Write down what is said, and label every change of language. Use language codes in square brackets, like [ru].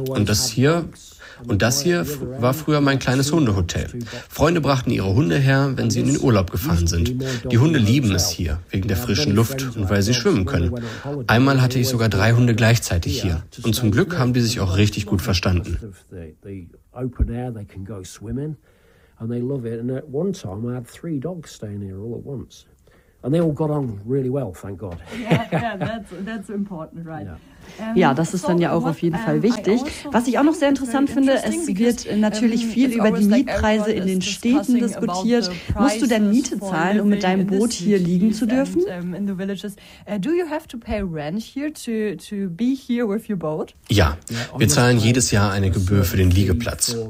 [de] Und das hier war früher mein kleines Hundehotel. Freunde brachten ihre Hunde her, wenn sie in den Urlaub gefahren sind. Die Hunde lieben es hier, wegen der frischen Luft und weil sie schwimmen können. Einmal hatte ich sogar 3 Hunde gleichzeitig hier. Und zum Glück haben die sich auch richtig gut verstanden. [en] And they love it. And at one time, I had 3 dogs staying here all at once. And they all got on really well, thank God. Yeah, that's important, right? Yeah. [de] Ja, das ist dann ja auch auf jeden Fall wichtig. Was ich auch noch sehr interessant finde, es wird natürlich viel über die Mietpreise in den Städten diskutiert. Musst du denn Miete zahlen, um mit deinem Boot hier liegen zu dürfen? Ja, wir zahlen jedes Jahr eine Gebühr für den Liegeplatz.